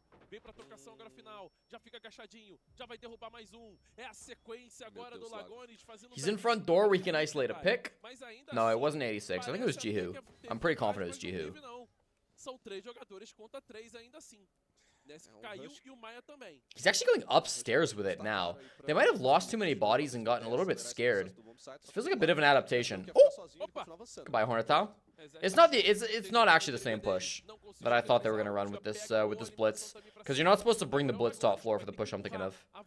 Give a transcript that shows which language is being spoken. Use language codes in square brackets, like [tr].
[pt] Vem pra trocação agora final. Já fica agachadinho. Já vai derrubar mais um. É a sequência agora do Lagones fazendo. [en] He's in front door where he can isolate a pick. No, it wasn't 86. I think it was Jihu. I'm pretty confident it was Jihu. [pt] São 3 jogadores contra 3 ainda assim. Caiu e o Maia também. [en] He's actually going upstairs with it now. They might have lost too many bodies and gotten a little bit scared. It feels like a bit of an adaptation. Oh! Goodbye, Hornetau. It's not actually the same push that I thought they were gonna run with this blitz, because you're not supposed to bring the blitz top floor for the push I'm thinking of.